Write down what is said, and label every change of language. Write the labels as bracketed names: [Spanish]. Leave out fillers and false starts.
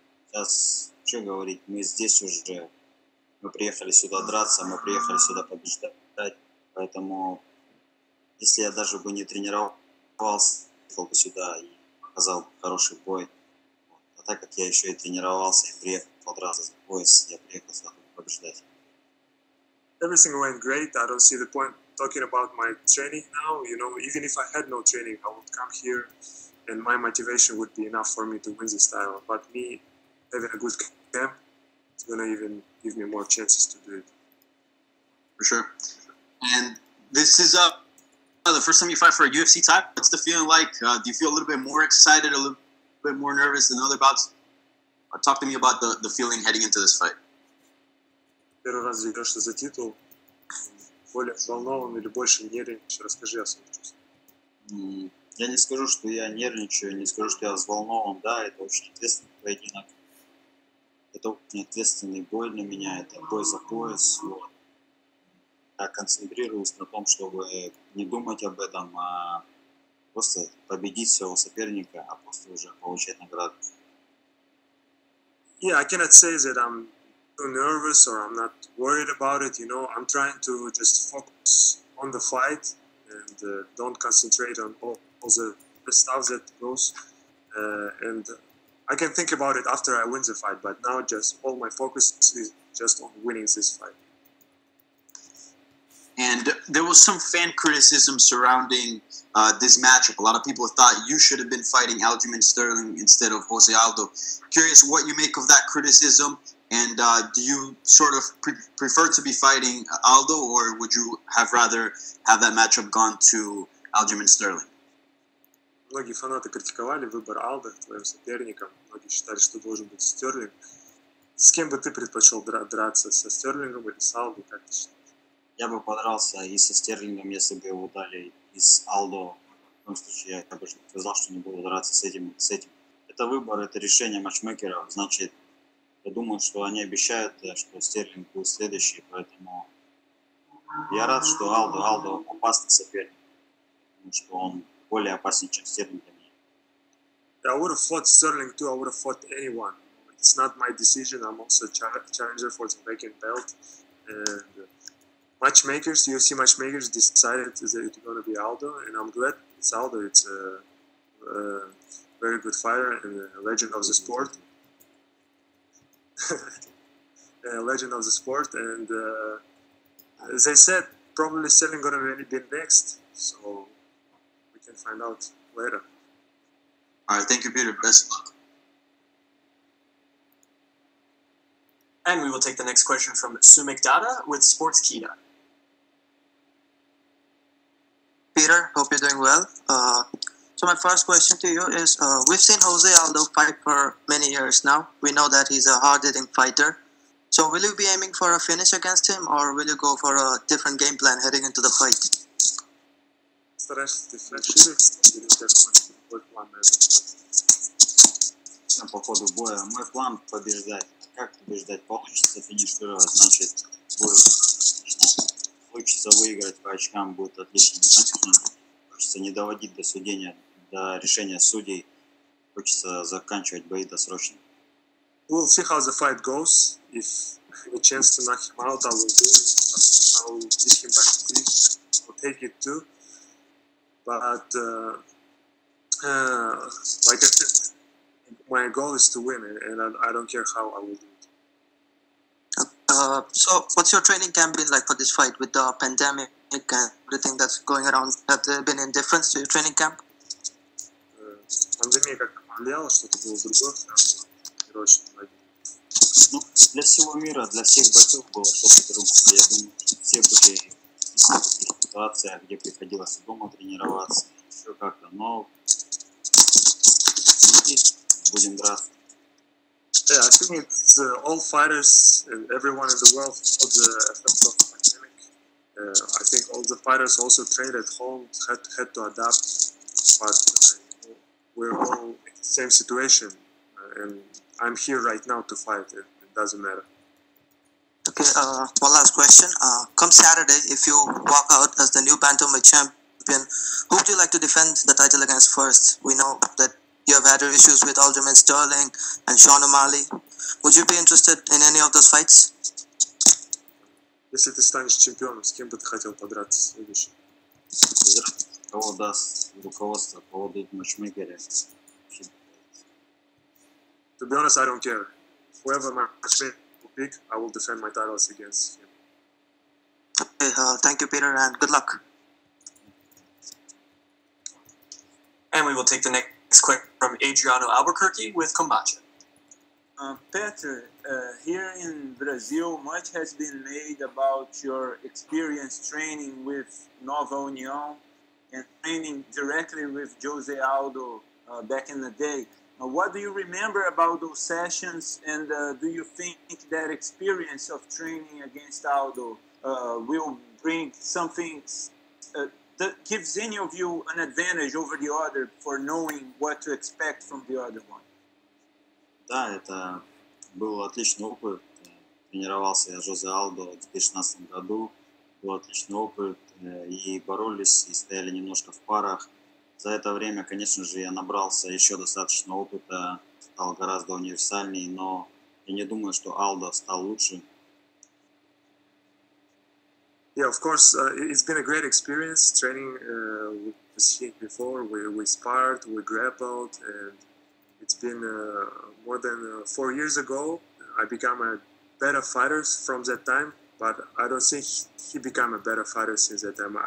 [Russian] Сейчас, что говорить, мы здесь уже, мы приехали сюда драться, мы приехали сюда побеждать, поэтому если я даже бы не тренировался, приехал бы сюда и показал хороший бой, а так как я еще и тренировался и приехал драться за пояс, я приехал сюда побеждать. [English] Everything went great. I don't see the point talking about my training now. You know, even if I had no training, I would come here and my motivation would be enough for me to win this title. But me having a good camp, it's going to even give me more chances to do it. For sure. And this is the first time you fight for a UFC title. What's the feeling like? Do you feel a little bit more excited, a little bit more nervous than other bouts? Talk to me about the feeling heading into this fight. [Russian] Первый раз дерешься за титул, более взволнован или больше нервничаешь? Расскажи о своих чувствах. Я не скажу, что я нервничаю, не скажу, что я взволнован. Да, это очень ответственный поединок. Это очень ответственный бой для меня, это бой за пояс. Вот. Я концентрируюсь на том, чтобы не думать об этом, а просто победить своего соперника, а просто уже получать награду. [English] Yeah, I cannot say that I'm too nervous or I'm not worried about it. You know, I'm trying to just focus on the fight and don't concentrate on all the stuff that goes. And I can think about it after I win the fight, but now just all my focus is just on winning this fight. And there was some fan criticism surrounding this matchup. A lot of people thought you should have been fighting Aljamain Sterling instead of Jose Aldo. Curious what you make of that criticism, and do you sort of prefer to be fighting Aldo, or would you have rather have that matchup gone to Aljamain Sterling? [Russian] Многие фанаты критиковали выбор Алдо твоим соперником. Многие считали, что должен быть Стерлинг. С кем бы ты предпочел драться? Со Стерлингом или с Алдо? Как ты считаешь? Я бы подрался и со Стерлингом, если бы его дали из Алдо. В том случае я бы сказал, что не буду драться с этим. Это выбор, это решение матчмейкеров. Значит, я думаю, что они обещают, что Стерлинг будет следующий, поэтому я рад, что Алдо опасный соперник, потому что он более опасен, чем Стерлинг для меня. [English] I would have fought Sterling too. I would have fought anyone. It's not my decision. I'm also a challenger for the vacant belt. And matchmakers, UFC matchmakers decided that it's going to be Aldo, and I'm glad it's Aldo. It's a very good fighter and a legend of the sport. A legend of the sport, and as I said, probably Sterling going to be next, so we can find out later. All right, thank you, Peter. Best of luck. And we will take the next question from Sumik Dada with Sportskita. Peter, hope you're doing well. So my first question to you is, we've seen Jose Aldo fight for many years now. We know that he's a hard-hitting fighter. So will you be aiming for a finish against him, or will you go for a different game plan heading into the fight? [Russian] Стараешься ты финишировать или у тебя какой-то другой план на этот бой? По ходу боя мой план побеждать. Как побеждать? Получится финишировать, значит будет отлично. Получится выиграть по очкам, будет отлично. Хочется не доводить до судения, до решения судей. Хочется заканчивать бои досрочно. [English] We'll see how the fight goes. If I have a chance to knock him out, I will do it. I will beat him by decision. I'll take it too. But like I said, my goal is to win, and I don't care how I will do it. So what's your training camp been like for this fight with the pandemic and everything that's going around? Have there been any difference to your training camp? [Russian] Пандемия как повлияла, что-то было другое, связано? Ну, для всего мира, для всех бойцов было что-то другое. Я думаю, что все были в таких ситуациях, где приходилось дома тренироваться, еще как-то, но будем драться. [English] Yeah, I think it's all fighters and everyone in the world felt the effects of the pandemic. I think all the fighters also trained at home, had to adapt, but we're all in the same situation, and I'm here right now to fight. It doesn't matter. Okay, one last question. Come Saturday, if you walk out as the new bantamweight champion, who would you like to defend the title against first? We know that you have had issues with Aljamain Sterling and Sean O'Malley. Would you be interested in any of those fights? [Russian] Если ты станешь чемпионом, с кем бы ты хотел подраться следующий? Кого даст руководство, кого дают матчмейкеры. [English] To be honest, I don't care. Whoever my matchmaker will pick, I will defend my titles against him. Okay, thank you, Peter, and good luck. And we will take the next question from Adriano Albuquerque with Kombacha. Petr, here in Brazil, much has been made about your experience training with Nova União and training directly with Jose Aldo back in the day. What do you remember about those sessions, and do you think that experience of training against Aldo will bring something that gives any of you an advantage over the other for knowing what to expect from the other one? [Russian] Да, это был отличный опыт. Тренировался я с Жозе Алдо в 2016 году. Был отличный опыт. И боролись, и стояли немножко в парах. За это время, конечно же, я набрался еще достаточно опыта. Стал гораздо универсальнее, но я не думаю, что Алдо стал лучше. [English] Yeah, of course, it's been a great experience training with him before. We sparred, we grappled, and it's been more than 4 years ago. I became a better fighter from that time, but I don't think he became a better fighter since that time.